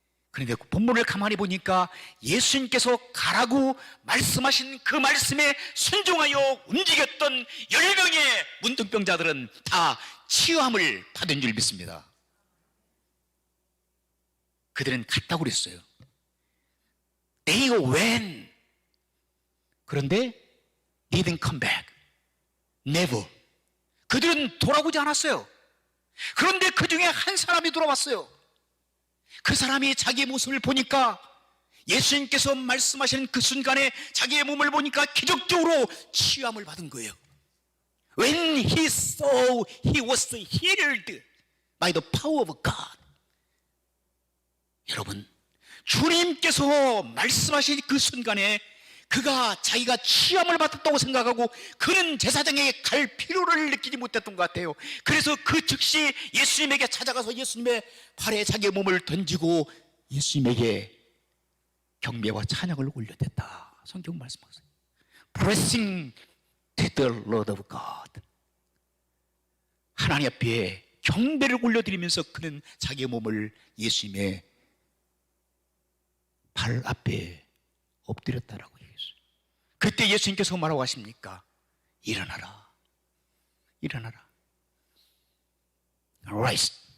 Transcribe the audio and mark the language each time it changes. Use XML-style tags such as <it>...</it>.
<ko>그런데 본문을 가만히 보니까 예수님께서 가라고 말씀하신 그 말씀에 순종하여 움직였던 10명의 문둥병자들은 다 치유함을 받은 줄 믿습니다. 그들은 갔다고 그랬어요.</ko> <en>They went.</en> <ko>그런데</ko> <en>didn't come back. Never.</en> <ko>그들은 돌아오지 않았어요. 그런데 그 중에 한 사람이 돌아왔어요. 그 사람이 자기의 모습을 보니까, 예수님께서 말씀하시는 그 순간에 자기의 몸을 보니까 기적적으로 치유함을 받은 거예요.</ko> <en>When he saw he was healed by the power of God.</en> <ko>여러분, 주님께서 말씀하신 그 순간에 그가 자기가 치함을 받았다고 생각하고 그는 제사장에게 갈 필요를 느끼지 못했던 것 같아요. 그래서 그 즉시 예수님에게 찾아가서 예수님의 발에 자기의 몸을 던지고 예수님에게 경배와 찬양을 올려댔다. 성경 말씀하세요.</ko> <en>Pressing to the Lord of God.</en> <ko>하나님 앞에 경배를 올려드리면서 그는 자기의 몸을 예수님의 발 앞에 엎드렸다라고 얘기했어요. 그때 예수님께서 뭐라고 하십니까? 일어나라. 일어나라.</ko> <en>Rise.</en>